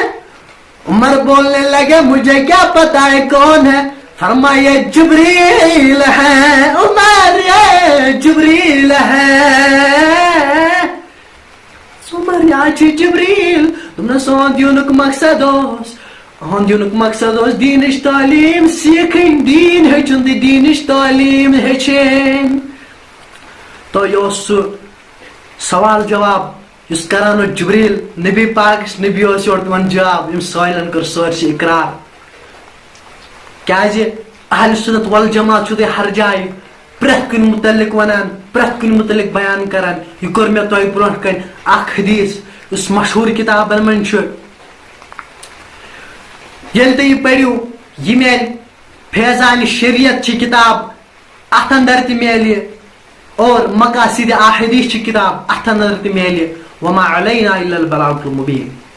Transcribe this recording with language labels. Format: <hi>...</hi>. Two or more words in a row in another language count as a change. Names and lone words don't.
<ur>عمر بولنے لگے مجھے کیا پتہ ہے کون ہے؟ فرمایا جبریل ہے عمر یہ جبریل ہے عمر یہ جبریل تم نے</ur> <ks>سون دینک مقصد اس دینش تعلیم سیکھن دین ہچن دینش تعلیم ہچن تو یہ سوال جواب اس کران جبریل نبی پاک نبی یور تمن جواب یم سائلن کر سرسی اقرار کیازِ اہل سنت والجماعت چھو ہر جائے پرٛٮ۪تھ کُنہِ متعلق ونان پرٛٮ۪تھ کُنہِ متعلق بیان کران یہ کور مےٚ تۄہہِ برونٛٹھ کَنہِ اکھ حدیث یُس مشہوٗر کتابن منٛز چھُ ییٚلہِ تُہۍ یہِ پٔرِو یہِ میلہِ فیضان شریعت چھ کتاب اتھ اندر تہِ میلہِ اور مقاصد احادیث چھ کتاب اتھ اندر تہِ میلہِ</ks> <ar>وما علینا الا البلاغ المبین</ar>